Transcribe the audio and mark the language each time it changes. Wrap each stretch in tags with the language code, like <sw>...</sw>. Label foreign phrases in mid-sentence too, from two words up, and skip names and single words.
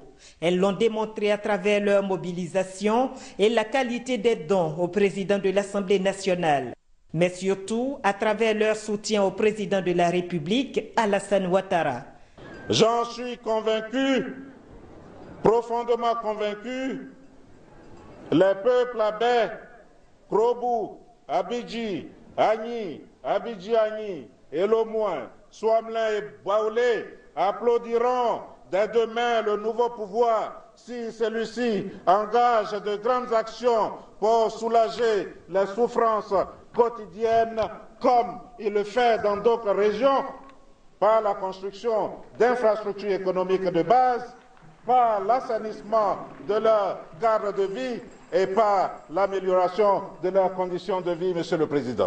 <fr>Elles l'ont démontré à travers leur mobilisation et la qualité des dons au président de l'Assemblée nationale. Mais surtout à travers leur soutien au président de la République, Alassane Ouattara. J'en suis convaincu, profondément convaincu, les peuples abé, Krobou, Abidji, Agni, Abidji-Agni, Elomouin, Souamlin et Baoulé applaudiront dès demain le nouveau pouvoir si celui-ci engage de grandes actions pour soulager les souffrances quotidiennes comme il le fait dans d'autres régions par la construction d'infrastructures économiques de base, par l'assainissement de leur cadre de vie et par l'amélioration de leurs conditions de vie, Monsieur le Président.</fr>